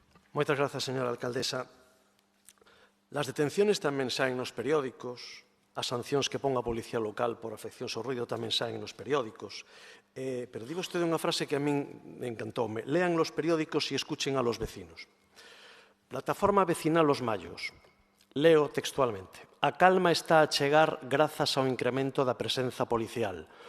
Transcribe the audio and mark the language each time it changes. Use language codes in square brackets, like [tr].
[gl] Moitas grazas, señora alcaldesa. [es] Las detenciones [gl] tamén saen nos periódicos, as sancións que pon a Policía Local por afeccións ao ruido tamén saen nos periódicos. Pero digo usted unha frase que a min encantoume. [es] Lean los periódicos e escuchen a los vecinos. Plataforma vecinal Los Mayos. [gl] Leo textualmente. A calma está a chegar grazas ao incremento da presenza policial.